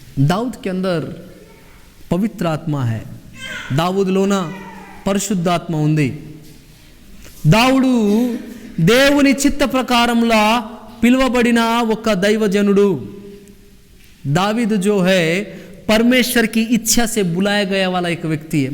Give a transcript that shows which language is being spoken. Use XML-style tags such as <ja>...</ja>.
<hi>दाऊद के अंदर पवित्र आत्मा है, दाऊद लोना</hi> <te>పరిశుద్ధాత్మ ఉంది. దావుడు దేవుని చిత్త ప్రకారంలో పిలువబడిన ఒక దైవజనుడు।</te> <hi>दावीद जो है परमेश्वर की इच्छा से बुलाया गया वाला एक व्यक्ति है।</hi>